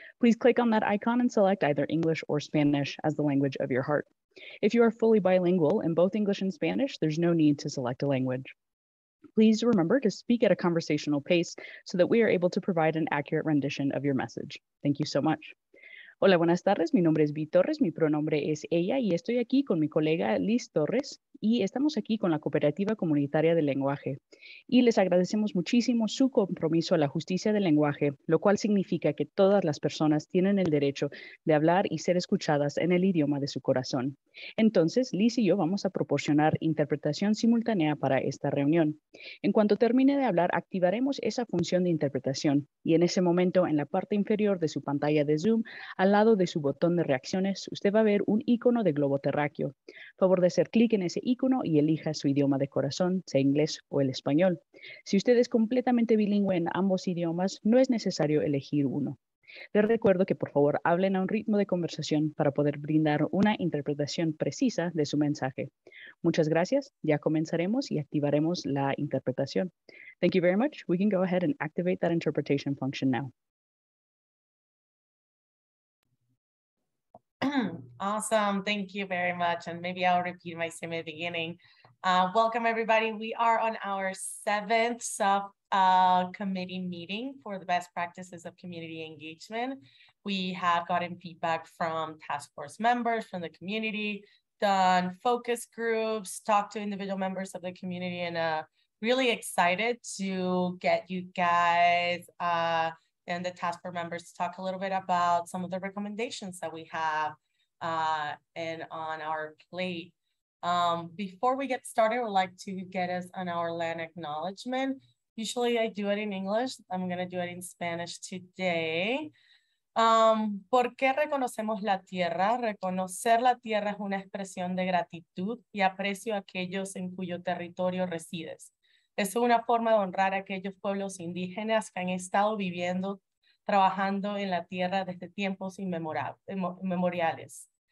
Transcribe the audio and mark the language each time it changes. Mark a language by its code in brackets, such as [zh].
[en] Please click on that icon and select either English or Spanish as the language of your heart. If you are fully bilingual in both English and Spanish, there's no need to select a language. Please remember to speak at a conversational pace so that we are able to provide an accurate rendition of your message. Thank you so much. [es] Hola, buenas tardes. Mi nombre es Vi Torres, mi pronombre es ella y estoy aquí con mi colega Liz Torres y estamos aquí con la Cooperativa Comunitaria del Lenguaje. Y les agradecemos muchísimo su compromiso a la justicia del lenguaje, lo cual significa que todas las personas tienen el derecho de hablar y ser escuchadas en el idioma de su corazón. Entonces, Liz y yo vamos a proporcionar interpretación simultánea para esta reunión. En cuanto termine de hablar, activaremos esa función de interpretación y en ese momento, en la parte inferior de su pantalla de Zoom, al lado de su botón de reacciones, usted va a ver un icono de globo terráqueo. Favor de hacer clic en ese icono y elija su idioma de corazón, sea inglés o el español. Si usted es completamente bilingüe en ambos idiomas, no es necesario elegir uno. Les recuerdo que por favor hablen a un ritmo de conversación para poder brindar una interpretación precisa de su mensaje. Muchas gracias. Ya comenzaremos y activaremos la interpretación. [en] Thank you very much. We can go ahead and activate that interpretation function now. Awesome. Thank you very much. And maybe I'll repeat my same at the beginning. Welcome, everybody. We are on our 7th subcommittee meeting for the best practices of community engagement. We have gotten feedback from task force members from the community, done focus groups, talked to individual members of the community, and really excited to get you guys and the task force members to talk a little bit about some of the recommendations that we have and on our plate. Before we get started, I would like to get us on our land acknowledgement. Usually I do it in English. I'm going to do it in Spanish today. [es] ¿Por qué reconocemos la tierra? Reconocer la tierra es una expresión de gratitud y aprecio a aquellos en cuyo territorio resides. Es una forma de honrar a aquellos pueblos indígenas que han estado viviendo, trabajando en la tierra desde tiempos inmemoriales.